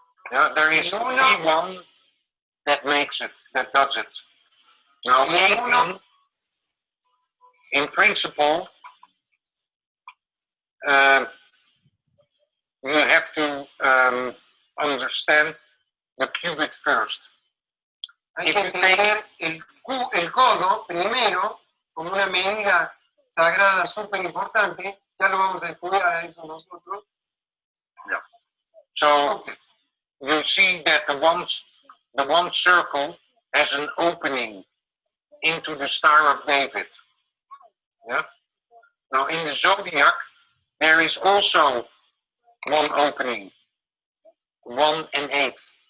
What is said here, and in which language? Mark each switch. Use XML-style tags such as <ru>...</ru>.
<en>Yeah, there is only one that makes it, that does it. Now, 18, in principle, you have to understand the qubit first.</en> <es>Hay que tener el codo primero como una medida sagrada súper importante. Ya lo vamos a estudiar a eso nosotros.</es> <en>Yeah. So you see that the one circle has an opening into the Star of David. Yeah. Now in the zodiac there is also one opening, 1 and 8.</en>